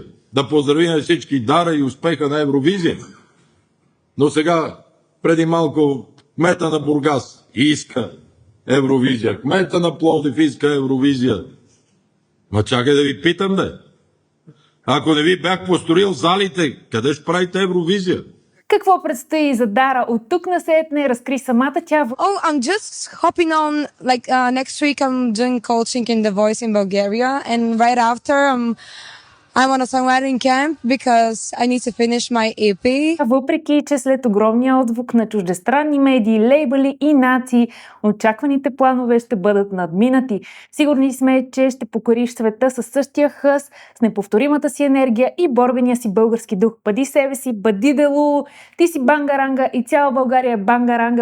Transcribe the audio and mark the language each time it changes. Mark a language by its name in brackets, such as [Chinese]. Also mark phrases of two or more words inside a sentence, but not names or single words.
[Bulgarian] Да поздравим всички Дара и успеха на Евровизия. Но сега, преди малко, кмета на Бургас иска Евровизия, кмета на Пловдив иска Евровизия. Ма чакай да ви питам, бе. Ако не ви бях построил залите, къде ще правите Евровизия? Какво предстои за Дара от тук насетне, разкри самата тя в... [English] Oh, I'm just hopping on, next week I'm doing coaching in The Voice in Bulgaria, and right after I'm on a songwriting camp because I need to finish my EP. [Bulgarian] Въпреки, че след огромния отзвук на чуждестранни медии, лейбъли и нации, очакваните планове ще бъдат надминати. Сигурни сме, че ще покориш света със същия хъс, с неповторимата си енергия и борбения си български дух. Бъди себе си, бъди делу, ти си бангаранга и цяла България е бангаранга.